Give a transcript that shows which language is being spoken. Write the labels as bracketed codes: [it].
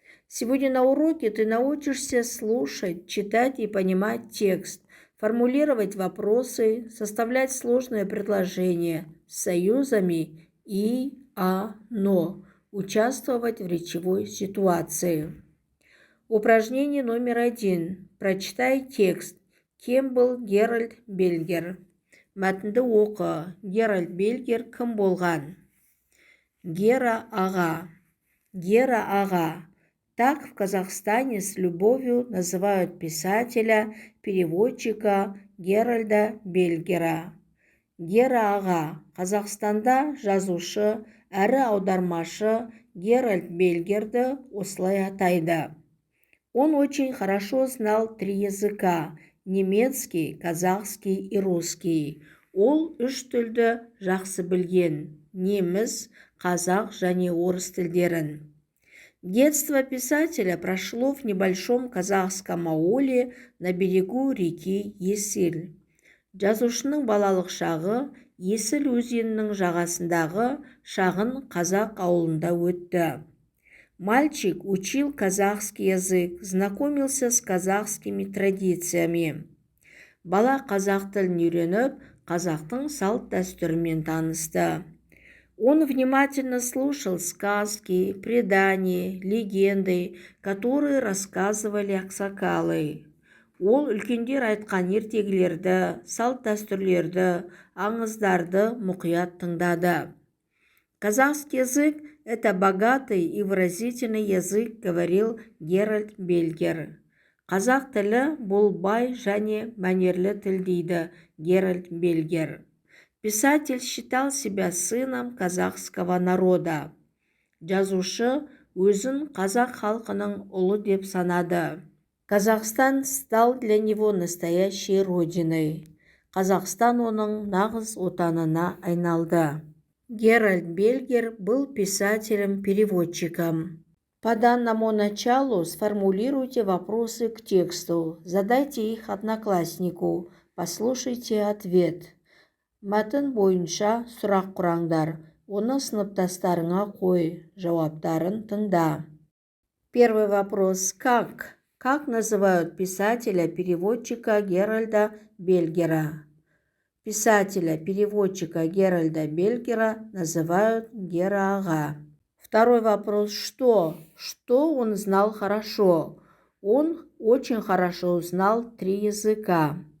[ru] Сегодня на уроке ты научишься слушать, читать и понимать текст, формулировать вопросы, составлять сложные предложения с союзами и но участвовать в речевой ситуации. Упражнение номер 1. Прочитай текст. Кем был Геральт Бельгер? [kk] Мәтінді оқы. Геральт Бельгер кім болған? Гера ага. Гера ага. [ru] Так в Казахстане с любовью называют писателя, переводчика Геральда Бельгера. [kk] Гера аға, Қазақстанда жазушы, әрі аудармашы Геральт Бельгерді осылай атайды. [ru] Он очень хорошо знал 3 языка – немецкий, казахский и русский. [kk] Ол 3 тілді жақсы білген – неміс, қазақ және орыс тілдерін. [ru] Детство писателя прошло в небольшом казахском ауле на берегу реки Есіл. [kk] Жазушының балалық шағы Есіл өзенінің жағасындағы шағын қазақ ауылында өтті. [ru] Мальчик учил казахский язык, знакомился с казахскими традициями. [kk] Бала қазақ тілін үйреніп, қазақтың салт-дәстүрімен танысты. [ru] Он внимательно слушал сказки, предания, легенды, которые рассказывали аксакалы. [kk] Ол үлкендер айтқан ертегілерді, салт-дәстүрлерді, аңыздарды мұқият тыңдады. [ru] Казахский язык – это богатый и выразительный язык, говорил Геральт Бельгер. [kk] Қазақ тілі бұл бай және мәнерлі тіл дейді Геральт Бельгер. [ru] Писатель считал себя сыном казахского народа. [kk] Жазушы өзін қазақ халқының ұлы деп санады. [ru] Казахстан стал для него настоящей родиной. [kk] Казахстан оның нағыз отанына айналды. [ru] Геральт Бельгер был писателем-переводчиком. По данному началу сформулируйте вопросы к тексту. Задайте их однокласснику. Послушайте ответ. [kk] Мәтін бойынша сұрақ құраңдар. Оны сыныптастарыңа қой. Жауаптарын тыңда. [ru] Первый вопрос. Как называют писателя-переводчика Геральда Бельгера? Писателя-переводчика Геральда Бельгера называют Гера аға. Второй вопрос. Что он знал хорошо? Он очень хорошо знал 3 языка.